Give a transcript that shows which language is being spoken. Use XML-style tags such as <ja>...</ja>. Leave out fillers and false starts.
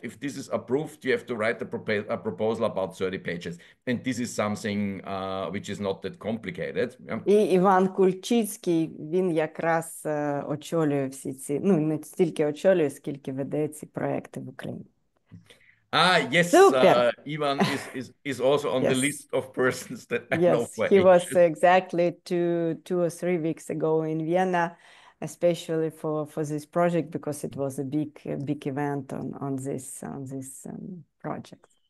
<en>If this is approved, you have to write a proposal about 30 pages. And this is something which is not that complicated. Yeah.</en> <uk>І Іван Кульчицький, він якраз очолює всі ці, не стільки очолює, скільки веде ці проекти в Україні.</uk> <en>Yes, Ivan is also on the list of persons that I know for he was exactly two or 3 weeks ago in Vienna, especially for this project, because it was a big event on this project.</en>